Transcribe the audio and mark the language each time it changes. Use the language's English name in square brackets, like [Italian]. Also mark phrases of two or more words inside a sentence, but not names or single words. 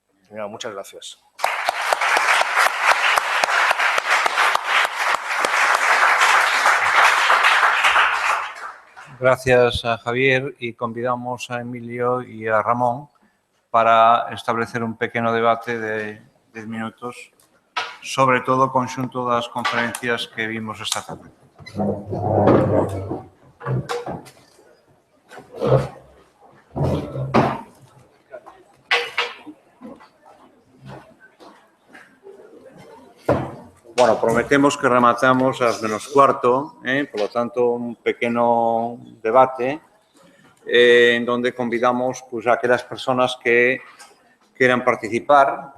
[Spanish] terminado. Muchas gracias. [Galician] Gracias a Javier y convidamos a Emilio y a Ramón para establecer un pequeno debate de 10 minutos sobre todo o conxunto das conferencias que vimos esta tarde. Bueno, prometemos que rematamos ás menos cuarto, [Spanish] por lo tanto, [Galician] un pequeno debate [Spanish] en donde [Galician] convidamos pues, a aquelas personas [Spanish] que quieran participar.